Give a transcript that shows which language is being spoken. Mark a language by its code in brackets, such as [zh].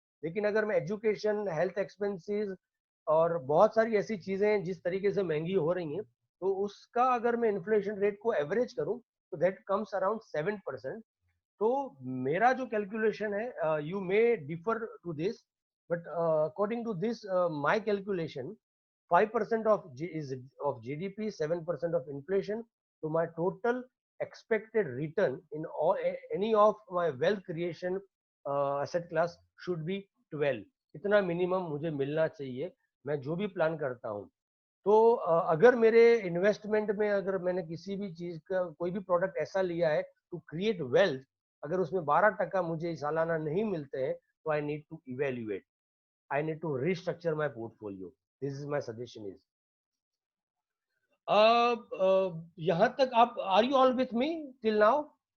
[hi] लेकिन अगर मैं एजुकेशन, हेल्थ एक्सपेंसेस और बहुत सारी ऐसी चीजें जिस तरीके से महंगी हो रही हैं, तो उसका अगर मैं इन्फ्लेशन रेट को एवरेज करूं तो [en] That comes around 7%। [hi] तो मेरा जो कैलकुलेशन है, [en] You may differ to this, but according to this my calculation, 5% of GDP, 7% of inflation. So my total expected return in any of my wealth creation asset class should be 12. [hi] इतना minimum मुझे मिलना चाहिए मैं जो भी plan करता हूँ। तो अगर मेरे इन्वेस्टमेंट में अगर मैंने किसी भी चीज का कोई भी प्रोडक्ट ऐसा लिया है [en] to create wealth, [hi] अगर उसमें 12% मुझे सालाना नहीं मिलते हैं, तो [en] I need to evaluate, I need to restructure my portfolio. This is my suggestion is. [hi] यहाँ तक आप, [en] are you all with me till now?